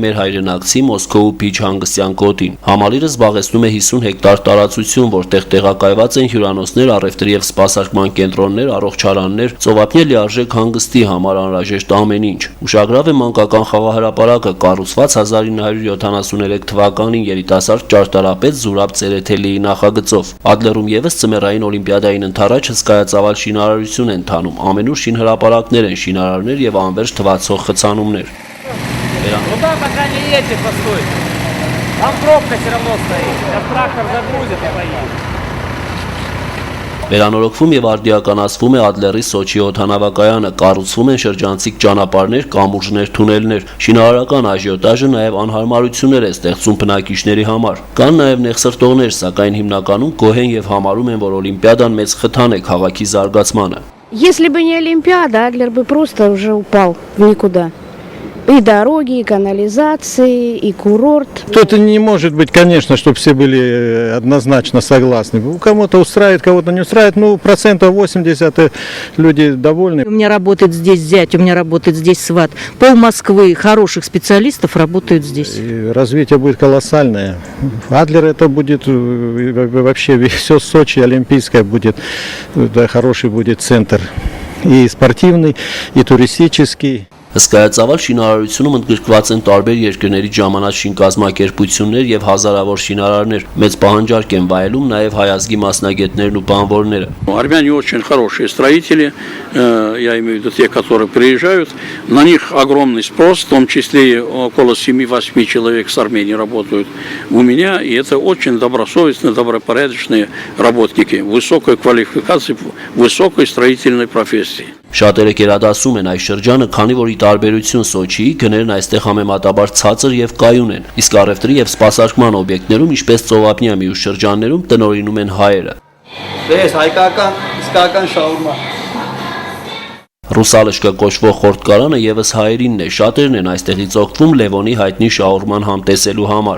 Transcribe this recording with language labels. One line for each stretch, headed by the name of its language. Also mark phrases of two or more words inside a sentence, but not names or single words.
Armenian: մեր հայրենակցի Մոսկովու Փիչ հանգստյան գոտին։ Համալիրը զբաղեցնում է 50 հեկտար տարածություն, որտեղ տեղակայված են հյուրանոցներ, առևտրի եւ սպասարկման կենտրոններ, առողջարաններ, ծովափնյա լիարժեք հանգստի համար անհրաժեշտ ամեն ինչ։ Ուշագրավ է մանկական խաղահրապարակը, կառուցված 1973 թվականին երիտասարդ ճարտարապետ Զուրաբ Ցերեթելիի նախագծով։ Ադլերում եւս ծմերային օլիմպիադային ընթരാճ հսկայածավալ շինարարություն են թանում, ամենուր շինհրապարակներ են, շինարարներ եւ անվերջ թվացող խցանումներ։
Russian: Туда пока не едьте, постойте. Там пробка все равно стоит. Сейчас трактор загрузит и поедет.
Armenian: Վերանորոգվում եւ արդիականացվում է Ադլերի Սոչի օդանավակայանը, կառուցվում են շրջանցիկ ճանապարհներ, կամուրջներ, թունելներ, շինարարական աժիոտաժը նաեւ անհարմարություններ է ստեղծում բնակիչների համար։ Կան նաեւ նեղսրտողներ, սակայն հիմնականում գոհ են եւ համարում են, որ Օլիմպիադան մեծ խթան է քաղաքի զարգացմանը։
Russian: Если бы не Олимпиада, Адлер бы просто уже упал в никуда. И дороги, и канализации, и курорт. Тут не может быть, конечно, чтобы все были однозначно согласны. У кого-то устраивает, кого-то не устраивает. Ну, 80% люди довольны. У меня работает здесь зять, у меня работает здесь сват. Пол Москвы хороших специалистов работают здесь. И развитие будет колоссальное. Адлер это будет вообще все Сочи, Олимпийское будет, да, хороший будет центр. И спортивный, и туристический.
Armenian: Հսկայածավալ շինարարությունում ընդգրկված են տարբեր երկրների ժամանակ շինկազմակերպություններ եւ հազարավոր շինարարներ։ Մեծ պահանջարկ են վայելում նաեւ հայազգի մասնագետներն ու բանվորները։
Russian: Армяне очень хорошие строители, я имею в виду те, которые приезжают. На них огромный спрос, в том числе и около 7-8 человек с Армении работают у меня. И это очень добросовестные, добропорядочные работники, высокой квалификации, высокой строительной профессии.
Armenian: Շատերը կերադասում են այս շրջանը, քանի որ ի տարբերություն Սոչիի գներն այստեղ համեմատաբար ցածր եւ կայուն են, իսկ առևտրի եւ սպասարկման օբյեկտներում, ինչպես ծովափնյա մյուս շրջաններում, տնօրինում են հայերը։ Դες հայկական իսկական շաուրմա։ Ռուսալշկա կոչվող խորտկարանը եւս հայերինն է, շատերն են այստեղից օգտվում Լևոնի հայտնի շաուրման համտեսելու համար։